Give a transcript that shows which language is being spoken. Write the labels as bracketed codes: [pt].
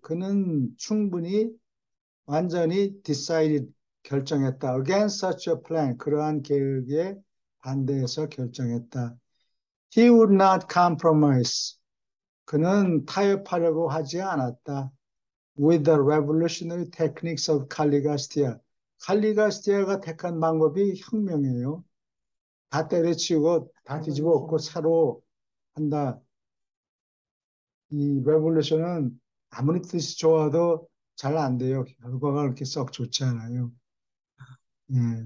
[ko] 그는 충분히 완전히 decided 결정했다. [en] Against such a plan. [ko] 그러한 계획에 반대해서 결정했다. [en] He would not compromise. [ko] 그는 타협하려고 하지 않았다. [en] With the revolutionary techniques of 칼리가스티아. [ko] 칼리가스티아가 택한 방법이 혁명이에요. 다 때려치우고 다 뒤집어 엎고 새로 한다. 이 레볼루션은 아무리 뜻이 좋아도 잘 안 돼요. 결과가 그렇게 썩 좋지 않아요. 예.